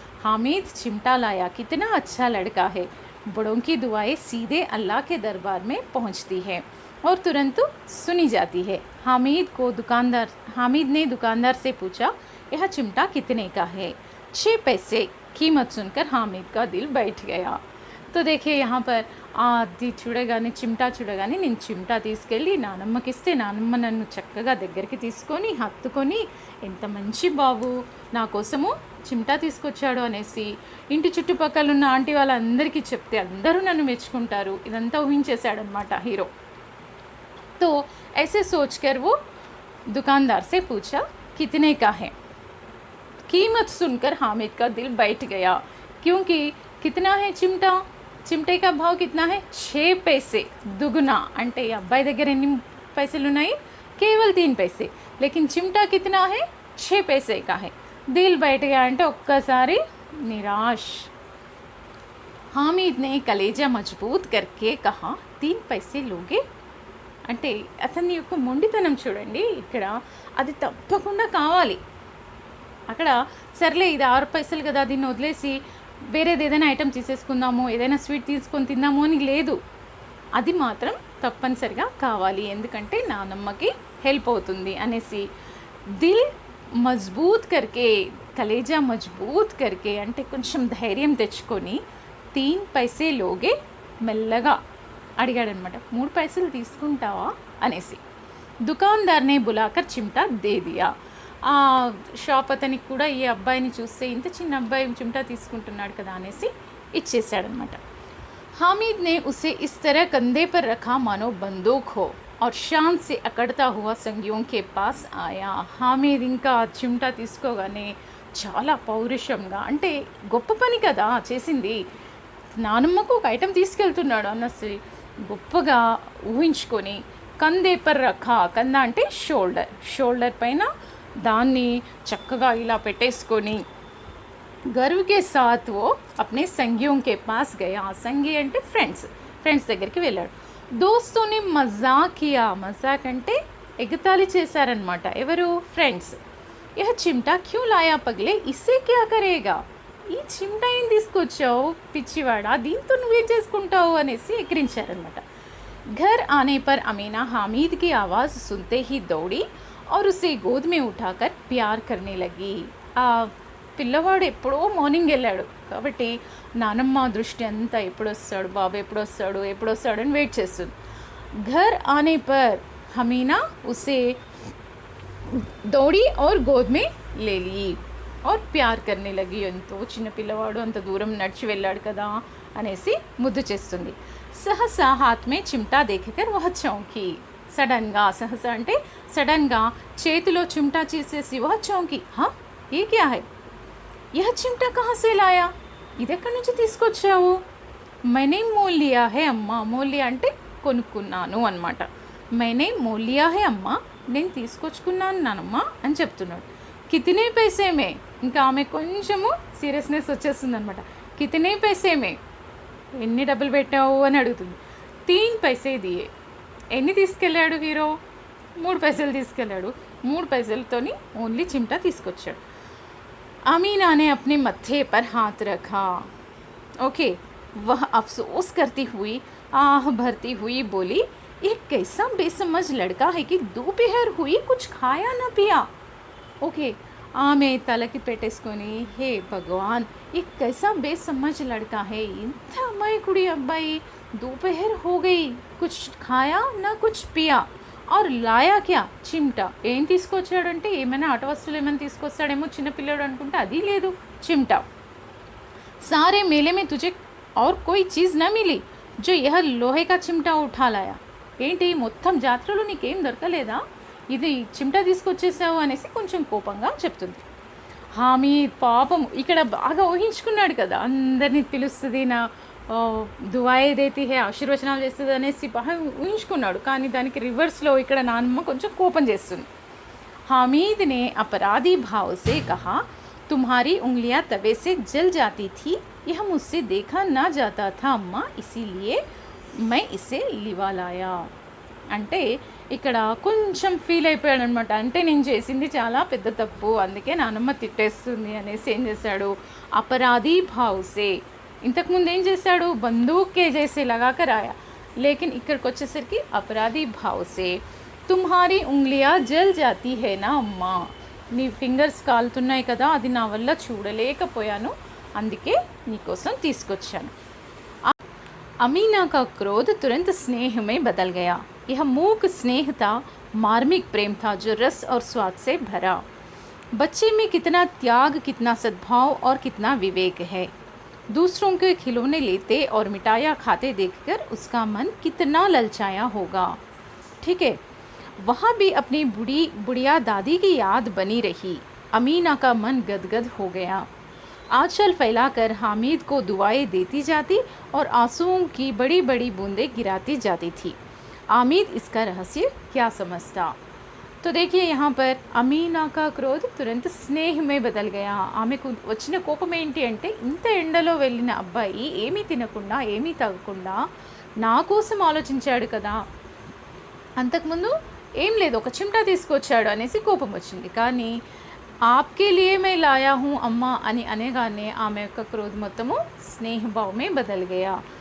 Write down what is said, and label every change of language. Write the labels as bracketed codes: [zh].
[hi] हामिद चिमटा लाया, कितना अच्छा लड़का है। बड़ों की दुआएं सीधे अल्लाह के दरबार में पहुंचती है और तुरंत सुनी जाती है। हामिद ने दुकानदार से पूछा, यह चिमटा कितने का है? 6 पैसे। कीमत सुनकर हामिद का दिल बैठ गया। तो देखिए यहाँ पर [te] అది చూడగానే చిమ్టా చూడగానే నేను చిమ్టా తీసుకెళ్ళి నానమ్మకి ఇస్తే నానమ్మ నన్ను చక్కగా దగ్గరికి తీసుకొని హత్తుకొని ఎంత మంచి బాబు నా కోసము చిమ్టా తీసుకొచ్చాడు అనేసి ఇంటి చుట్టుపక్కల ఉన్న ఆంటీ వాళ్ళందరికీ చెప్తే అందరూ నన్ను మెచ్చుకుంటారు। ఇదంతా ఊహించేశాడనమాట హీరో। [hi] तो ऐसे सोचकर वो दुकानदार से पूछा, कितने का है? कीमत सुनकर हामिद का दिल बैठ गया, क्योंकि कितना है चिमटा? चिमटे का भाव कितना है? 6 पैसे। [te] दुगना అంటే ఈ అబ్బాయి దగ్గర ఎన్ని పైసలు ఉన్నాయి? [hi] కేవल 3 पैसे। लेकिन चिमटा कितना है? 6 पैसे का है। दिल बैठ गया [te] అంటే ఒక్కసారి [hi] निराश। हामिद ने कलेजा मजबूत करके कहा, 3 पैसे लोगे? [te] అంటే అతని యొక్క మొండితనం చూడండి ఇక్కడ, అది తప్పకుండా కావాలి। అక్కడ సర్లే ఇది 6 పైసలు కదా, దీన్ని వదిలేసి వేరేది ఏదైనా ఐటెం తీసేసుకుందాము, ఏదైనా స్వీట్ తీసుకొని తిందాము అని లేదు, అది మాత్రం తప్పనిసరిగా కావాలి, ఎందుకంటే నానమ్మకి హెల్ప్ అవుతుంది అనేసి దిల్ మజ్బూత్ కర్కే, కలేజా మజ్బూత్ కర్కే అంటే కొంచెం ధైర్యం తెచ్చుకొని 3 पैसे లోగే మెల్లగా అడిగాడనమాట। 3 पैसे తీసుకుంటావా అనేసి। [hi] దుకాన్దార్నే బులాకర్ చిమ్టా దే దియా। [te] ఆ షాప్ అతనికి కూడా ఈ అబ్బాయిని చూస్తే ఇంత చిన్న అబ్బాయి చిమ్టా తీసుకుంటున్నాడు కదా అనేసి ఇచ్చేసాడనమాట। [hi] हामिद ने उसे इस तरह कंधे पर रखा मानो बंदूक हो और शान से अकड़ता हुआ संगियों के पास आया। [te] हामिद ఇంకా చిమ్టా తీసుకోగానే చాలా పౌరుషంగా, అంటే గొప్ప పని కదా చేసింది, నానమ్మకు ఒక ఐటెం తీసుకెళ్తున్నాడు అన్నసి గొప్పగా ఊహించుకొని కందే పర్ రఖా, కంద అంటే షోల్డర్ పైన దాన్ని చక్కగా ఇలా పెట్టేసుకొని [hi] गर्व के साथ वो अपने संगियों के पास गया। [te] संगी అంటే ఫ్రెండ్స్ దగ్గరికి వెళ్ళాడు। [hi] दोस्तों ने मजाक किया, मजाक [te] అంటే ఎగతాళి చేశారనమాట ఎవరు? ఫ్రెండ్స్। [hi] यह चिमटा क्यों लाया पगले, इससे क्या करेगा? [te] ఈ చిమ్టా ఏం తీసుకొచ్చావు పిచ్చివాడా, దీంతో నువ్వేం చేసుకుంటావు అనేసి ఎక్కిరించారనమాట। [hi] घर आने पर अमीना हामिद की आवाज़ सुनते ही दौड़ी और उसे गोद में उठाकर प्यार करने लगी। [te] పిల్లవాడు ఎప్పుడో మార్నింగ్ వెళ్ళాడు కాబట్టి నానమ్మ దృష్టి అంతా ఎప్పుడొస్తాడు బాబు, ఎప్పుడొస్తాడు అని వెయిట్ చేస్తుంది। [hi] घर आने पर हमीना उसे दौड़ी और गोद में ले ली और प्यार करने लगी। [te] ఎంతో చిన్న పిల్లవాడు అంత దూరం నడిచి వెళ్ళాడు కదా అనేసి ముద్దు చేస్తుంది। [hi] सहसा हाथ में चिमटा देखकर वह चौंकी। [te] సడన్గా, సహస అంటే సడన్గా చేతిలో చిమ్టా చేసేసి [hi] वह चौंकी। हाँ ये क्या है? यह चिमटा कहाँ से लाया? [te] ఇదెక్కడి నుంచి తీసుకొచ్చావు? [hi] मैंने मोल लिया है अम्मा। मोल लिया [te] అంటే కొనుక్కున్నాను అనమాట। [hi] मैंने मोल लिया है अम्मा, [te] నేను తీసుకొచ్చుకున్నాను నానమ్మ అని చెప్తున్నాడు। కితనే पैसे में, ఇంకా ఆమె కొంచెము సీరియస్నెస్ వచ్చేస్తుంది అనమాట। కితనే पैसे में, ఎన్ని డబ్బులు పెట్టావు అని అడుగుతుంది। [hi] 3 पैसे दिए। [te] ఎన్ని తీసుకెళ్ళాడు హీరో? 3 पैसे తీసుకెళ్ళాడు। 3 पैसेలతోని ఓన్లీ చిమ్టా తీసుకొచ్చాడు। [hi] अमीना ने अपने मत्थे पर हाथ रखा। ओके, वह अफसोस करती हुई, आह भरती हुई बोली, एक कैसा बेसमझ लड़का है कि दोपहर हुई कुछ खाया न पिया। ओके, [te] ఆమె తలకి పెట్టేసుకొని, హే భగవాన్ [hi] ये कैसा बेसमझ लड़का है, [te] ఇంత అమాయకుడి అబ్బాయి, [hi] दोपहर हो गई कुछ खाया ना कुछ पिया और లాయా క్యా చిమ్టా। [te] ఏం తీసుకొచ్చాడంటే ఏమైనా ఆట వస్తువులు ఏమైనా తీసుకొస్తాడేమో చిన్నపిల్లడు అనుకుంటే అది లేదు, చిమ్టా। [hi] सारे मेले में तुझे और कोई चीज़ न मिली जो यह लोहे का चिमटा उठा लाया। [te] ఏంటి మొత్తం జాతరలో నీకేం దొరకలేదా, ఇది చిమ్టా తీసుకొచ్చేసావు అనేసి కొంచెం కోపంగా చెప్తుంది। హామీద్ పాపం ఇక్కడ బాగా ఊహించుకున్నాడు కదా, అందరినీ పిలుస్తుంది, నా దువాయే దేతి హే, ఆశీర్వచనాలు చేస్తుంది అనేసి బాగా ఊహించుకున్నాడు, కానీ దానికి రివర్స్లో ఇక్కడ నాన్నమ్మ కొంచెం కోపం చేస్తుంది। [hi] हामिद ने अपराधी भाव से कहा, तुम्हारी उंगलियां तवे से जल जाती थी, यह मुझसे देखा ना जाता था अम्मा, इसीलिए मैं इसे लिवा लाया। [te] అంటే ఇక్కడ కొంచెం ఫీల్ అయిపోయాడు అనమాట. అంటే నేను చేసింది చాలా పెద్ద తప్పు, అందుకే నానమ్మ తిట్టేస్తుంది అనేసి ఏం చేశాడు, అపరాధీ భావ్సే. ఇంతకుముందు ఏం చేశాడు, బందూకే జైసే లగాకర్ ఆయా, లేకిన్ ఇక్కడికి వచ్చేసరికి అపరాధీ భావ్సే [hi] తుమ్హారీ ఉంగ్లియా జల్ జాతీ హే నా అమ్మా, [te] నీ ఫింగర్స్ కాలుతున్నాయి కదా, అది నా వల్ల చూడలేకపోయాను, అందుకే నీకోసం తీసుకొచ్చాను. [hi] अमीना का क्रोध तुरंत स्नेह में बदल गया। यह मूक स्नेह था, मार्मिक प्रेम था जो रस और स्वाद से भरा। बच्चे में कितना त्याग, कितना सद्भाव और कितना विवेक है। दूसरों के खिलौने लेते और मिठाइयाँ खाते देखकर उसका मन कितना ललचाया होगा। ठीक है, वहाँ भी अपनी बुढ़िया दादी की याद बनी रही। अमीना का मन गदगद हो गया। आंचल फैलाकर हामिद को दुआएं देती जाती और आंसुओं की बड़ी बड़ी बूंदें गिराती जाती थी। आमिद इसका रहस्य क्या समझता। तो देखिए यहाँ पर अमीना का क्रोध तुरंत स्नेह में बदल गया। [te] ఆమెకు వచ్చిన కోపం ఏంటి అంటే, ఇంత ఎండలో వెళ్ళిన అబ్బాయి ఏమీ తినకుండా ఏమీ తాగకుండా నా కోసం ఆలోచించాడు కదా, అంతకుముందు ఏం లేదు ఒక చిమ్టా తీసుకొచ్చాడు అనేసి కోపం వచ్చింది. కానీ [hi] आपके लिए मैं लाया हूँ [te] అమ్మా అని అనగానే ఆమె యొక్క క్రోధ మొత్తము స్నేహభావమే బదల్ గయా.